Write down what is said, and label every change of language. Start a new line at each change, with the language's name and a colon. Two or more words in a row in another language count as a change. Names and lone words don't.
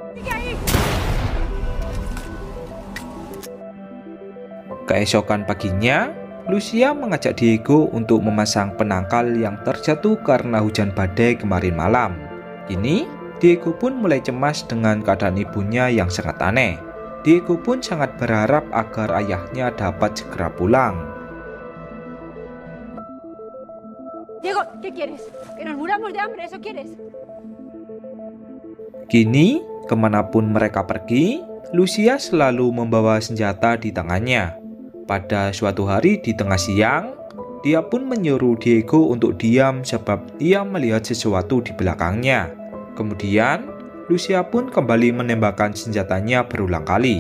Indonesian: Keesokan paginya, Lucia mengajak Diego untuk memasang penangkal yang terjatuh karena hujan badai kemarin malam. Kini, Diego pun mulai cemas dengan keadaan ibunya yang sangat aneh. Diego pun sangat berharap agar ayahnya dapat segera pulang.
Spanish: Diego, ¿qué quieres? ¿Que nos muramos de hambre? ¿Eso quieres?
Indonesian: Kini, Kemanapun mereka pergi, Lucia selalu membawa senjata di tangannya. Pada suatu hari di tengah siang, dia pun menyuruh Diego untuk diam sebab ia melihat sesuatu di belakangnya. Kemudian, Lucia pun kembali menembakkan senjatanya berulang kali.